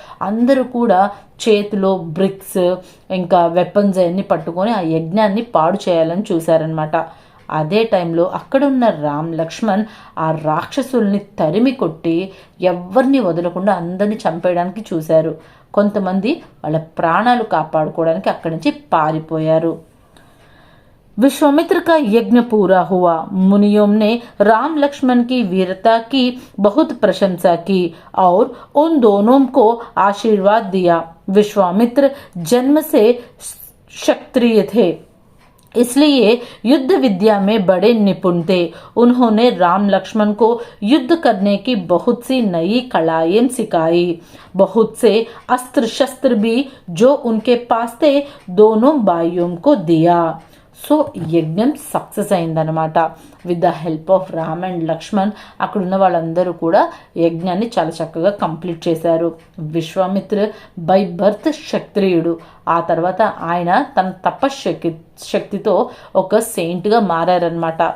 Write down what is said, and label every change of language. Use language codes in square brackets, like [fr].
[te] అందరూ కూడా చేతిలో బ్రిక్స్ ఇంకా వెపన్స్ అవన్నీ పట్టుకొని ఆ యజ్ఞాన్ని పాడు చేయాలని చూశారనమాట. అదే టైంలో అక్కడున్న రామ్ లక్ష్మణ్ ఆ రాక్షసుల్ని తరిమి కొట్టి ఎవరిని వదలకుండా అందరినీ చంపేయడానికి చూశారు. కొంతమంది వాళ్ళ ప్రాణాలు కాపాడుకోవడానికి అక్కడి నుంచి పారిపోయారు. [hi] विश्वामित्र का यज्ञ पूरा हुआ। मुनियों ने राम लक्ष्मण की वीरता की बहुत प्रशंसा की और उन दोनों को आशीर्वाद दिया। विश्वामित्र जन्म से क्षत्रिय थे, इसलिए युद्ध विद्या में बड़े निपुण थे। उन्होंने राम लक्ष्मण को युद्ध करने की बहुत सी नई कलाएं सिखाई। बहुत से अस्त्र शस्त्र भी जो उनके पास थे दोनों भाइयों को दिया. [te] సో యజ్ఞం సక్సెస్ అయిందనమాట. With the help of Ram and Laxman అక్కడున్న వాళ్ళందరూ కూడా యజ్ఞాన్ని చాలా చక్కగా కంప్లీట్ చేశారు. విశ్వామిత్ర బై బర్త్ క్షత్రియుడు. ఆ తర్వాత ఆయన తన తపశక్తితో ఒక సెయింట్గా మారారనమాట.